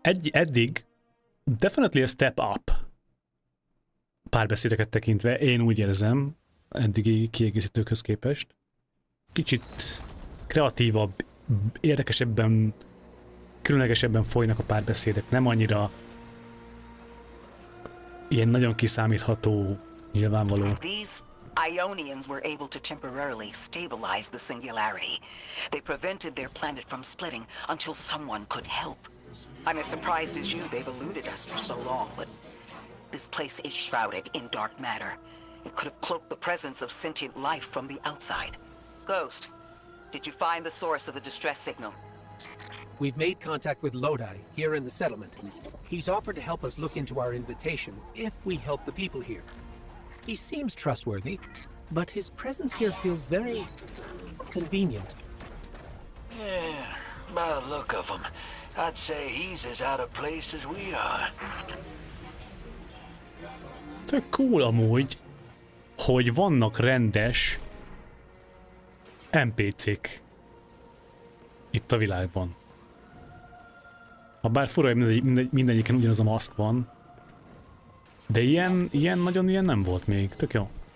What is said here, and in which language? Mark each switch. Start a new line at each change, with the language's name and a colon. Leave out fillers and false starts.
Hungarian: eddig
English: definitely a step up
Hungarian: párbeszédeket tekintve, én úgy érzem, eddigi kiegészítőkhöz képest. Kicsit kreatívabb, érdekesebben, különlegesebben folynak a párbeszédek, nem annyira ilyen nagyon kiszámítható, nyilvánvaló.
English: These Ionians were able to temporarily stabilize the singularity. They prevented their planet from splitting until someone could help. I'm as surprised as you they've eluded us for so long, but this place is shrouded in dark matter. It could have cloaked the presence of sentient life from the outside. Ghost, did you find the source of the distress signal? We've made contact with Lodi, here in the settlement. He's offered to help us look into our invitation, if we help the people here. He seems trustworthy, but his presence here feels very convenient. Yeah, by the look of him, I'd say he's as out of place as we are.
Hungarian: Tök cool amúgy, hogy vannak rendes NPC-k itt a világban. Habár fura, hogy mindegyiken ugyanaz a maszk van, de ilyen nagyon ilyen nem volt még. Tök jó.